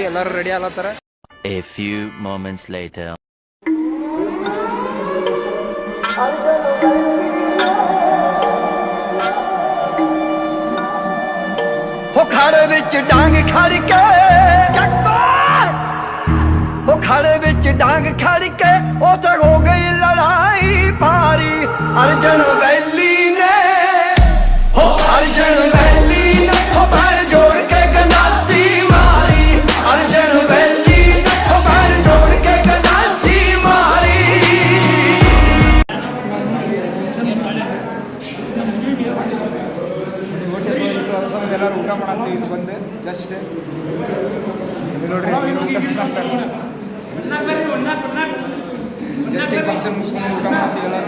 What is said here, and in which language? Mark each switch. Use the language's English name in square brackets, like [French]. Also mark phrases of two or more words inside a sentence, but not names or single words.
[Kannada] ಎಲ್ಲರೂ ರೆಡಿ ಆಗತ್ತಾರ. [English] A few moments later. [Punjabi] ਹੋ ਖਾੜੇ ਵਿਚ ਡਾਂਗ ਖੜ ਕੇ ਹੋ ਖਾੜੇ ਵਿਚ ਡਾਂਗ ਖੜ ਕੇ ਉਥੇ ਹੋ ਗਈ ਲੜਾਈ ਭਾਰੀ। ਅਰਜਨ ਵੈਲੀ ਨੇ ਹੋ ਅਰਜਨ ਵੈਲੀ ਨੇ ਹੋ ਪੈਰ ਜੋੜ ਕੇ ਗੰਡਾਸੀ ਮਾਰੀ। ਅਰਜਨ ਵੈਲੀ ਨੇ ਹੋ ਪੈਰ ਜੋੜ ਕੇ ਗੰਡਾਸੀ ਮਾਰੀ। [Kannada] ಎಲ್ಲರೂ ಊಟ ಮಾಡತ್ತೀವಿ. ಇದು ಬಂದು ಜಸ್ಟ್ ನೋಡ್ರಿ, ಜಸ್ಟ್ ಈ ಫಂಕ್ಷನ್ ಮುಗಿಸ್ಕೊಂಡು ಊಟ ಮಾಡ್ತೀವಿ ಎಲ್ಲರೂ.